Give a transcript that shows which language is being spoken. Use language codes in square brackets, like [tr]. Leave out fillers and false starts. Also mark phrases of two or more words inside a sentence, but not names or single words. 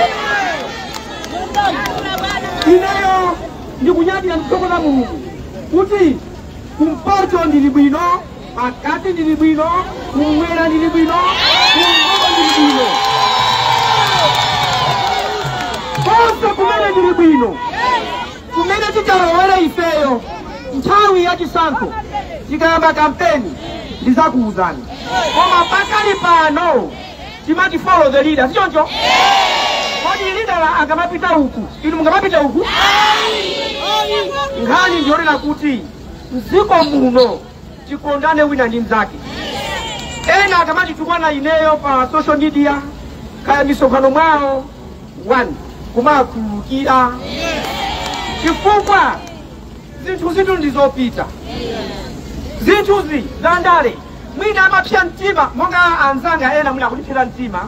[ny] Ineyo ndikunyadira ndikutokoza Mulungu kuti kumpoto ndili bwino, pakati ndili bwino, kumwera ndili bwino, kumgogo ndili bwino, konse kumene ndili bwino. Kumene tikalowere ifeyo nthawi yachisankho tikayamba kampeni ndizakuwuzani, koma pakali pano timati [en] follow the leader, [ny] sichoncho? Kodi leader akamapita uku inu mungamapita uku? Nkhani ndionena kuti mziko muno tikondane wina ndi mzake. Ena akamati tukwana ineyo pa [en] social media [ny] kaya misonkhano mwawo 1 kumakhululukira chifukwa zinthu ndizopita, zinthuzi zandale mwina amapsya mtima monga anzanga ena mwina kulipsira mtima.